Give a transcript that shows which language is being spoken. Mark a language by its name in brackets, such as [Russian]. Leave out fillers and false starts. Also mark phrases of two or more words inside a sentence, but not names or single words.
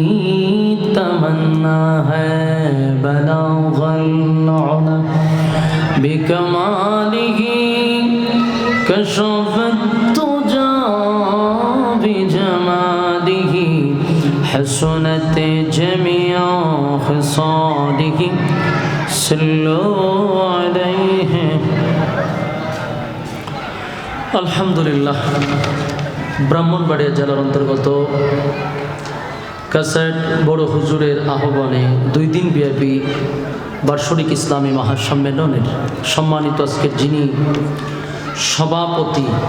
[Urdu] تمنا ہے [Arabic] بلغ العلا بکمالہ کشف الدجی بجمالہ حسنت جمیع خصالہ صلوا علیہ আলহামদুলিল্লাহ। [Bangla] ব্রাহ্মণবাড়িয়া জেলার অন্তর্গত কাসাইট বড় হুজুরের আহ্বানে 2 দিন ব্যাপী বার্ষিক ইসলামী মহাসম্মেলনের সম্মানিত আজকের যিনি সভাপতি